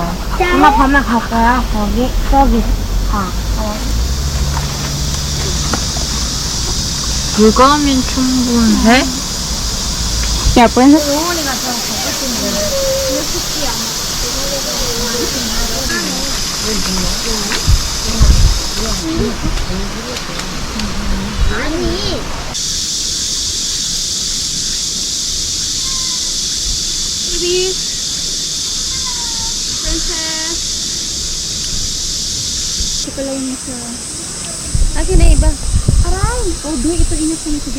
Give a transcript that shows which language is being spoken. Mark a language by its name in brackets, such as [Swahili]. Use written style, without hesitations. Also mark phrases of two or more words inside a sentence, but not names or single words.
[Korean] 엄마 밤에 갈 거야? 저기 가. 그거면 충분해? [English] Yeah, princess. [Korean] 영원이가 저 가고 싶은데. 아니. [English] Baby. [Filipino] Princess. Ito pala yung isa. Akin na iba. Aray! Oh, di. Ito ingat ko nito, di.